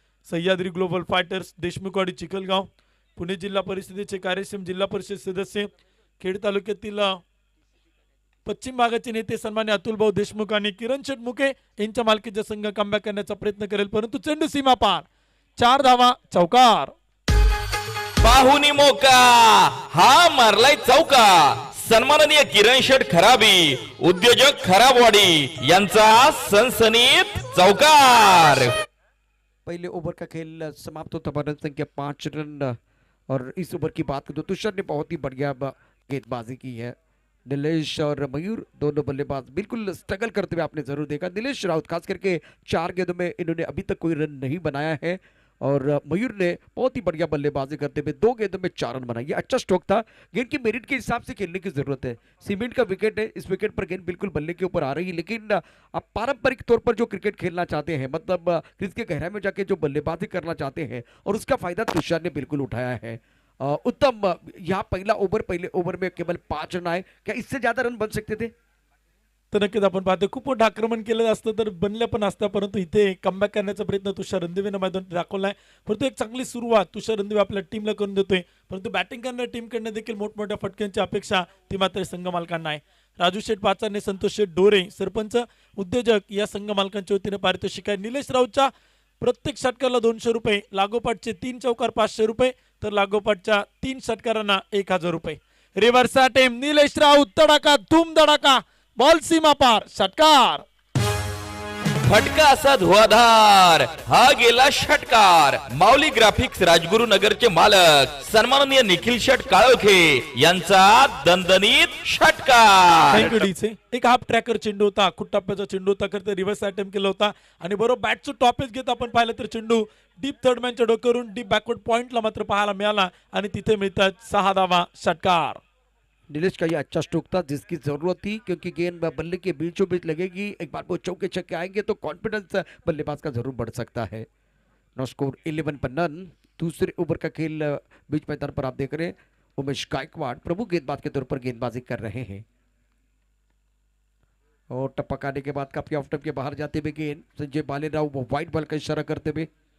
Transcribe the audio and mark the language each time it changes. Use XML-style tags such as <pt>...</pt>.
<mr>Sahyadri global fighters Deshmukhwadi Chikhalgaon Pune जिल्हा परिषदेचे कार्यक्षम जिल्हा परिषद सदस्य खेड तालुक्यातील पश्चिम भागाचे नेते सन्मान्य अतुलभाऊ देशमुख आणि किरण शेठ मुके यांच्या मालकीचा संघ कमबॅक करण्याचा प्रयत्न करेल, परंतु चेंडू सीमा पार. 4 धावा चौकार. पाहुनी मोका हा मारलाय चौका. सन्माननीय किरण शेठ खराबी उद्योजक खराबवाडी यांचा सनसनीत चौकार.</mr> <hi>पहले ओवर का खेल समाप्त होता भारत संख्या 5 रन और इस ओवर की बात करें तो तुषार ने बहुत ही बढ़िया गेंदबाजी की है. नीलेश और मयूर दोनों बल्लेबाज बिल्कुल स्ट्रगल करते हुए आपने जरूर देखा. नीलेश राउत खास करके 4 गेंदों में इन्होंने अभी तक कोई रन नहीं बनाया है और मयूर ने बहुत ही बढ़िया बल्लेबाजी करते हुए 2 गेंदों में 4 रन बनाए. ये अच्छा स्ट्रोक था. गेंद की मेरिट के हिसाब से खेलने की जरूरत है. सीमेंट का विकेट है, इस विकेट पर गेंद बिल्कुल बल्ले के ऊपर आ रही है, लेकिन आप पारंपरिक तौर पर जो क्रिकेट खेलना चाहते हैं, मतलब क्रीज के गहराई में जाके जो बल्लेबाजी करना चाहते हैं और उसका फायदा तुषार ने बिल्कुल उठाया है. उत्तम. यहाँ पहले ओवर में केवल 5 रन आए. क्या इससे ज्यादा रन बन सकते थे?</hi> <mr>तर नक्कीच आपण पाहतो खूप मोठं आक्रमण केलं असतं तर बनलं पण असतं, परंतु इथे कमबॅक करण्याचा प्रयत्न तुषार रणदिवेनं मैदान दाखवलाय. परंतु एक चांगली सुरुवात तुषार रणदिवे आपल्या टीमला करून देतोय, परंतु बॅटिंग करणाऱ्या टीमकडनं देखील मोठमोठ्या फटक्यांची अपेक्षा ती मात्र संघ मालकांना आहे. राजू शेठ पाचारने, संतोष शेठ डोरे सरपंच उद्योजक या संघ मालकांच्या वतीने पारितोषिक आहे. निलेश राऊतच्या प्रत्येक षटकाला 200 रुपये, लागोपाठचे 3 चौकार 500 रुपये, तर लागोपाठच्या 3 षटकारांना 1000 रुपये. रिव्हर्स अटेम्प्ट निलेश राऊत, तडाका धूम धडाका, बॉल सीमा पार, षटकार. फटका असा धुवाधार, हा गेला षटकार. माऊली ग्राफिक्स राजगुरुनगरचे मालक सन्माननीय निखिल शेठ काळोखे यांचा दणदणीत षटकार. थँक्यू डीचे. एक हाफ ट्रॅकर चेंडू होता, टप्प्याचा चेंडू होता, करता रिव्हर्स अटेम्प्ट केला होता आणि बरोबर बॅटचं टॉपेज घेत आपण पाहिलं तर चेंडू डीप थर्ड मॅनच्या डोक्यावरून डीप बॅकवर्ड पॉइंटला मात्र पाहायला मिळाला आणि तिथे मिळतात 6 धावा, षटकार.</mr> <hi>नीलेश का ये अच्छा स्ट्रोक था जिसकी जरूरत थी, क्योंकि गेंद बल्ले के बीचों बीच लगेगी. एक बार वो चौके छक्के आएंगे तो कॉन्फिडेंस बल्लेबाज का जरूर बढ़ सकता है. नो स्कोर 11 पर नन. दूसरे ओवर का खेल बीच मैदान पर आप देख रहे हैं. उमेश गायकवाड़ प्रभु गेंदबाज के तौर पर गेंदबाजी कर रहे हैं और टपक आने के बाद काफी ऑफ टर्म के बाहर जाते हुए गेंद संजय बालेराव वो व्हाइट बॉल का इशारा करते हुए.</hi>